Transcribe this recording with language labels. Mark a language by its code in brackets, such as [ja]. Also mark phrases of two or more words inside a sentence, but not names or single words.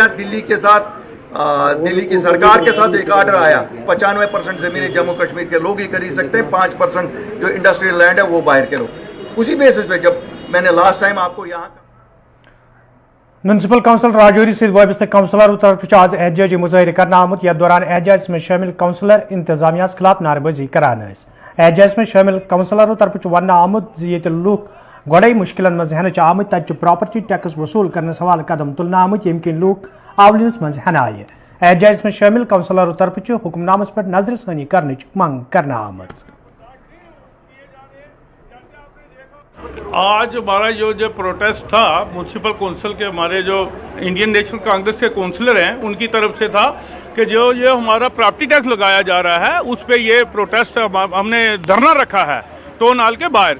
[hi] दिल्ली के साथ दिल्ली की सरकार के साथ एक ऑर्डर आया, 95% जमीनें जम्मू कश्मीर के लोग ही खरीद सकते हैं, 5% जो [en] industrial land [hi] है वो बाहर के लोग। उसी बेसिस पे जब मैंने [en] last time [hi] आपको यहाँ [en] municipal council [ks] राजौरी से वाबस्ता काउंसलर तरफ आज एहतजाजी मुजाहिर करना आमुत। यथ दौरान एहतजाज में शामिल काउंसलर इंतजामिया खिलाफ नारेबाजी करान। एहतजाज में शामिल काउंसलरों तरफ वन आमुत ये लूख गोड़े मुश्किल मज हेन आमुत तक [en] property tax [ks] वसूल करने सवाल कदम तुलना आमुत यम किन लूख आवलिनस मज हेन आये। एहतजाज में शामिल काउंसलरों तरफ हुक्मनामस पर नजरसानी करने मंग करना आमुत। [hi] आज हमारा जो प्रोटेस्ट था [en] municipal council [hi] के, हमारे जो इंडियन नेशनल कांग्रेस के काउंसलर हैं उनकी तरफ से था कि जो ये हमारा [en] property tax [hi] लगाया जा रहा है उस पे ये प्रोटेस्ट हमने धरना रखा है [en] town hall [hi] के बाहर।